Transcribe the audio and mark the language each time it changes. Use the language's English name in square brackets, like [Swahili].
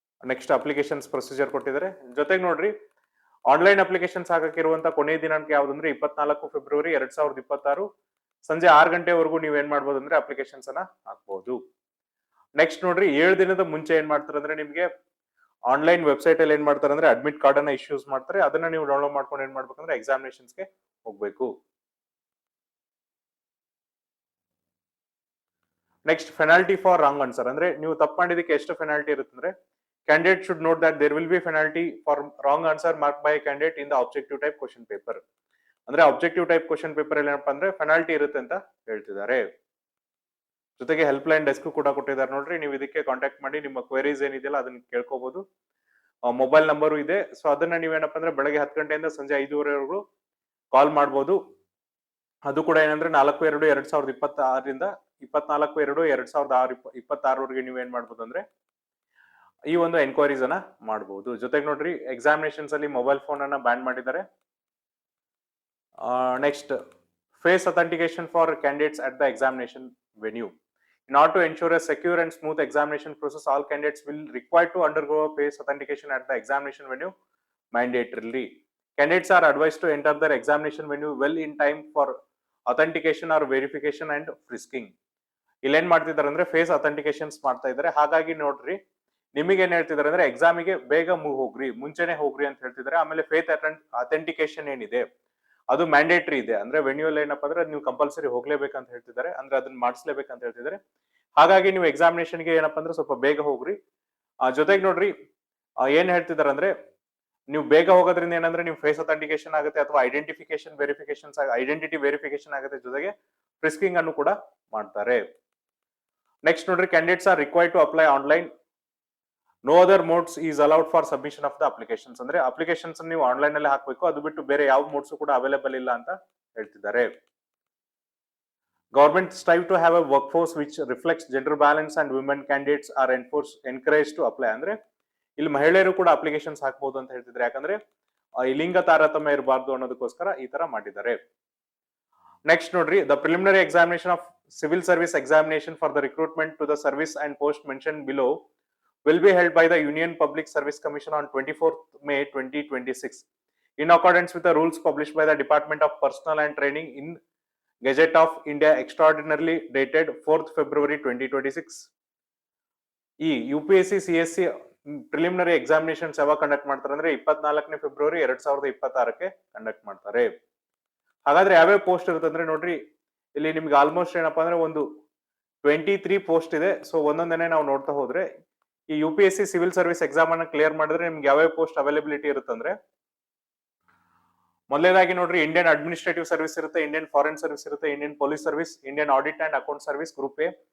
[Kannada] Next applications procedure ಕೊಟ್ಟಿದ್ದಾರೆ. ಜೊತೆಗೆ ನೋಡ್ರಿ ಆನ್ಲೈನ್ ಅಪ್ಲಿಕೇಶನ್ಸ್ ಹಾಕಿರುವಂತ ಕೊನೆಯ ದಿನಾಂಕ ಯಾವ್ದಂದ್ರೆ 24 ಫೆಬ್ರವರಿ 2026 ಸಂಜೆ 6 ಗಂಟೆವರೆಗೂ ನೀವು ಏನ್ ಮಾಡ್ಬೋದು ಅಂದ್ರೆ ಅಪ್ಲಿಕೇಶನ್ಸ್ ಅನ್ನ ಹಾಕ್ಬಹುದು. ನೆಕ್ಸ್ಟ್ ನೋಡ್ರಿ 7 ದಿನದ ಮುಂಚೆ ಏನ್ ಮಾಡ್ತಾರೆ ಅಂದ್ರೆ ನಿಮ್ಗೆ ಆನ್ಲೈನ್ ವೆಬ್ಸೈಟ್ ಅಲ್ಲಿ ಏನ್ ಮಾಡ್ತಾರೆ ಅಂದ್ರೆ ಅಡ್ಮಿಟ್ ಕಾರ್ಡ್ ಅನ್ನ ಇಶ್ಯೂಸ್ ಮಾಡ್ತಾರೆ. ಅದನ್ನ ನೀವು ಡೌನ್ಲೋಡ್ ಮಾಡ್ಕೊಂಡು ಏನ್ ಮಾಡ್ಬೇಕಂದ್ರೆ ಎಕ್ಸಾಮಿನೇಷನ್ಸ್ ಗೆ ಹೋಗ್ಬೇಕು. Next penalty for wrong answer ಅಂದ್ರೆ ನೀವು ತಪ್ಪು ಮಾಡಿದಕ್ಕೆ ಎಷ್ಟು ಪೆನಾಲ್ಟಿ ಇರುತ್ತೆ ಅಂದ್ರೆ [English] candidate should note that there will be penalty for wrong answer marked by a candidate in the objective type question paper. [Kannada] ಅಂದ್ರೆ ಆಬ್ಜೆಕ್ಟಿವ್ ಟೈಪ್ ಕ್ವಶನ್ ಪೇಪರ್ ಅಲ್ಲಿ ಏನಪ್ಪಾ ಅಂದ್ರೆ ಪೆನಾಲ್ಟಿ ಇರುತ್ತೆ ಅಂತ ಹೇಳ್ತಿದ್ದಾರೆ. ಜೊತೆಗೆ ಹೆಲ್ಪ್ ಲೈನ್ ಡೆಸ್ಕ್ ಕೂಡ ಕೊಟ್ಟಿದ್ದಾರೆ ನೋಡ್ರಿ, ನೀವು ಇದಕ್ಕೆ ಕಾಂಟ್ಯಾಕ್ಟ್ ಮಾಡಿ ನಿಮ್ಮ ಕ್ವೆರೀಸ್ ಏನಿದೆಯಲ್ಲ ಅದನ್ನ ಕೇಳ್ಕೋಬಹುದು. ಮೊಬೈಲ್ ನಂಬರು ಇದೆ. ಸೊ ಅದನ್ನ ನೀವೇನಪ್ಪ ಅಂದ್ರೆ ಬೆಳಗ್ಗೆ 10 ಗಂಟೆಯಿಂದ ಸಂಜೆ 5:30ವರೆಗೂ ಕಾಲ್ ಮಾಡಬಹುದು. ಅದು ಕೂಡ ಏನಂದ್ರೆ 4/2/2026 24/2/2026 ನೀವು ಏನ್ ಮಾಡ್ಬೋದು ಅಂದ್ರೆ ಈ ಒಂದು ಎನ್ಕ್ವೈರೀಸ್ ಅನ್ನ ಮಾಡಬಹುದು. ಜೊತೆಗೆ ನೋಡ್ರಿ ಎಕ್ಸಾಮಿನೇಷನ್ಸ್ ಅಲ್ಲಿ ಮೊಬೈಲ್ ಫೋನ್ ಅನ್ನ ಬ್ಯಾನ್ ಮಾಡಿದ್ದಾರೆ. [English] Next face authentication for candidates at the examination venue. In order to ensure a secure and smooth examination process, all candidates will require to undergo a face authentication at the examination venue mandatorily. Candidates are advised to enter their examination venue well in time for authentication or verification and frisking. [Kannada] ಇಲ್ಲೇನ್ ಮಾಡ್ತಿದ್ದಾರೆ ಅಂದ್ರೆ face ಅಥೆಂಟಿಕೇಶನ್ಸ್ ಮಾಡ್ತಾ ಇದ್ದಾರೆ. ಹಾಗಾಗಿ ನೋಡ್ರಿ ನಿಮಗೆ ಏನ್ ಹೇಳ್ತಿದ್ದಾರೆ ಅಂದ್ರೆ ಎಕ್ಸಾಮಿಗೆ ಬೇಗ ಹೋಗ್ರಿ, ಮುಂಚೆನೆ ಹೋಗ್ರಿ ಅಂತ ಹೇಳ್ತಿದ್ದಾರೆ. ಆಮೇಲೆ ಫೇಸ್ ಅಥೆಂಟಿಕೇಶನ್ ಏನಿದೆ ಅದು ಮ್ಯಾಂಡೇಟರಿ ಇದೆ. ಅಂದ್ರೆ ವೆನ್ಯೂಲ್ ಏನಪ್ಪಾ ಅಂದ್ರೆ ನೀವು ಕಂಪಲ್ಸರಿ ಹೋಗ್ಲೇಬೇಕಂತ ಹೇಳ್ತಿದ್ದಾರೆ. ಅಂದ್ರೆ ಅದನ್ನ ಮಾಡಿಸ್ಲೇಬೇಕಂತ ಹೇಳ್ತಿದ್ದಾರೆ. ಹಾಗಾಗಿ ನೀವು ಎಕ್ಸಾಮಿನೇಷನ್ಗೆ ಏನಪ್ಪಾ ಅಂದ್ರೆ ಸ್ವಲ್ಪ ಬೇಗ ಹೋಗ್ರಿ. ಜೊತೆಗೆ ನೋಡ್ರಿ ಏನ್ ಹೇಳ್ತಿದ್ದಾರೆ ಅಂದ್ರೆ ನೀವು ಬೇಗ ಹೋಗೋದ್ರಿಂದ ಏನಂದ್ರೆ ನೀವು ಫೇಸ್ ಅಥೆಂಟಿಕೇಶನ್ ಆಗುತ್ತೆ ಅಥವಾ ಐಡೆಂಟಿಟಿ ವೆರಿಫಿಕೇಶನ್ ಆಗುತ್ತೆ. ಜೊತೆಗೆ ಫ್ರಿಸ್ಕಿಂಗ್ ಅನ್ನು ಕೂಡ ಮಾಡ್ತಾರೆ. ನೆಕ್ಸ್ಟ್ ನೋಡ್ರಿ [English] Candidates are required to apply online. No other modes is allowed for submission of the applications. [Kannada] ಅಂದ್ರೆ ಅಪ್ಲಿಕೇಶನ್ಸ್ ನೀವು ಆನ್ಲೈನ್ ಅಲ್ಲಿ ಹಾಕಬೇಕು, ಅದು ಬಿಟ್ಟು ಬೇರೆ ಯಾವ ಮೋಡ್ಸ್ ಕೂಡ ಅವೈಲೇಬಲ್ ಇಲ್ಲ ಅಂತ ಹೇಳ್ತಿದ್ದಾರೆ. [English] Government strive to have a work force which reflects gender balance and women candidates are encourage to apply. [Kannada] ಅಂದ್ರೆ ಇಲ್ಲಿ ಮಹಿಳೆಯರು ಕೂಡ ಅಪ್ಲಿಕೇಶನ್ಸ್ ಹಾಕಬಹುದು ಅಂತ ಹೇಳ್ತಿದ್ದಾರೆ. ಯಾಕಂದ್ರೆ ಈ ಲಿಂಗ ತಾರತಮ್ಯ ಇರಬಾರ್ದು ಅನ್ನೋದಕ್ಕೋಸ್ಕರ ಈ ತರ ಮಾಡಿದ್ದಾರೆ. ನೆಕ್ಸ್ಟ್ ನೋಡ್ರಿ [English] The preliminary examination of civil service examination for the recruitment to the service and post mentioned below will be held by the Union Public Service Commission on 24th May 2026 in accordance with the rules published by the Department of Personnel and Training in Gazette of India extraordinarily dated 4th February 2026. [Kannada] ಈ UPSC CSC preliminary examinations ಯಾವಾಗ conduct ಮಾಡ್ತಾರೆ ಅಂದ್ರೆ 24ನೇ February 2026ಕ್ಕೆ conduct ಮಾಡ್ತಾರೆ. ಹಾಗಾದ್ರೆ ಯಾವ್ಯಾವ post ಇರುತ್ತೆ ಅಂದ್ರೆ ನೋಡ್ರಿ, ಇಲ್ಲಿ ನಿಮ್ಗೆ ಆಲ್ಮೋಸ್ಟ್ ಏನಪ್ಪಾ ಅಂದ್ರೆ ಒಂದು 23 ಪೋಸ್ಟ್ ಇದೆ. ಸೊ ಒಂದೊಂದನೇ ನಾವು ನೋಡ್ತಾ ಹೋದ್ರೆ ಈ UPSC ಸಿವಿಲ್ ಸರ್ವಿಸ್ ಎಕ್ಸಾಮ್ ಅನ್ನ ಕ್ಲಿಯರ್ ಮಾಡಿದ್ರೆ ನಿಮ್ಗೆ ಯಾವ್ಯಾವ ಪೋಸ್ಟ್ ಅವೈಲಬಿಲಿಟಿ ಇರುತ್ತೆ ಅಂದ್ರೆ, ಮೊದಲೇದಾಗಿ ನೋಡ್ರಿ ಇಂಡಿಯನ್ ಅಡ್ಮಿನಿಸ್ಟ್ರೇಟಿವ್ ಸರ್ವಿಸ್ ಇರುತ್ತೆ, ಇಂಡಿಯನ್ ಫಾರಿನ್ ಸರ್ವಿಸ್ ಇರುತ್ತೆ, Indian police service, Indian audit and account service group A,